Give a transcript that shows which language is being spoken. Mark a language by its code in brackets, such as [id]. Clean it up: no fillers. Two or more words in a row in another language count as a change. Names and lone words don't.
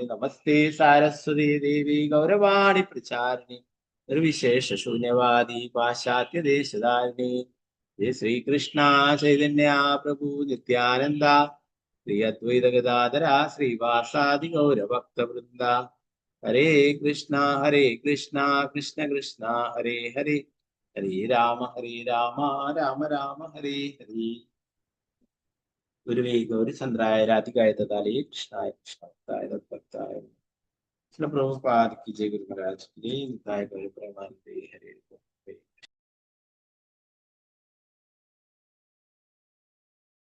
[sa] नमस्ते सारस्वति देवि गौरवाणि प्रचारिणि निर्विशेष शून्यवादि पाश्चात्य देशधारिणि जय श्रीकृष्ण चैतन्य प्रभु नित्यानन्द श्री अद्वैत गदाधर श्रीवासादि गौरभक्तवृन्द हरे कृष्ण कृष्ण कृष्ण हरे हरे हरे राम राम राम हरे हरे. गुरुवे गौरिचन्द्राय राधिकाय ददाले कृष्णाय कृष्णभक्ताय तद्भक्ताय प्रभुपाद् [hi] की जय गुरु महाराज की जय. [bn] নিতাই গৌর প্রেমানন্দে হরে.